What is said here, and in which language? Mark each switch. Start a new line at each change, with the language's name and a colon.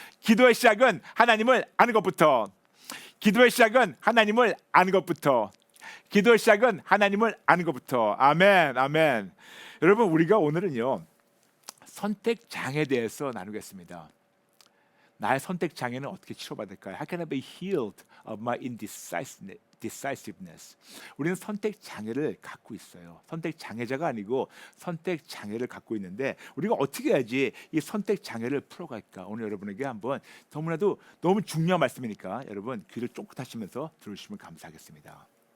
Korean: 기도의 시작은 하나님을 아는 것부터. 기도의 시작은 하나님을 아는 것부터. 기도의 시작은 하나님을 아는 것부터. 아멘, 아멘. 여러분 우리가 오늘은요 선택 장애에 대해서 나누겠습니다. 나의 선택 장애는 어떻게 치료받을까요?
English: How can I be healed of my indecisiveness?
Korean: 우리는 선택 장애를 갖고 있어요. 선택 장애자가 아니고 선택 장애를 갖고 있는데 우리가 어떻게 해야지 이 선택 장애를 풀어갈까? 오늘 여러분에게 한번 너무나도 너무 중요한 말씀이니까 여러분 귀를 쫑긋하시면서 들으시면 감사하겠습니다.